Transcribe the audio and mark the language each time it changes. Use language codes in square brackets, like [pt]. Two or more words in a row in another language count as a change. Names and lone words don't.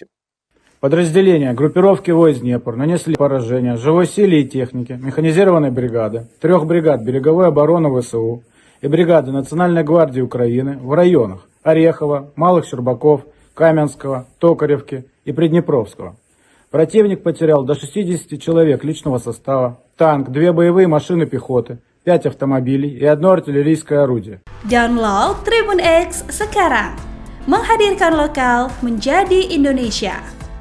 [ru] Подразделения группировки войск Днепр нанесли поражение живой силе и технике механизированной бригады, 3 бригад береговой обороны ВСУ и бригады Национальной гвардии Украины в районах Орехова, Малых Щербаков, Каменского, Токаревки и Приднепровского. Противник потерял до 60 человек личного состава, танк, 2 боевые машины пехоты, 5 автомобилей и 1 артиллерийское орудие. [id] Download Tribun X sekarang, menghadirkan lokal menjadi Indonesia.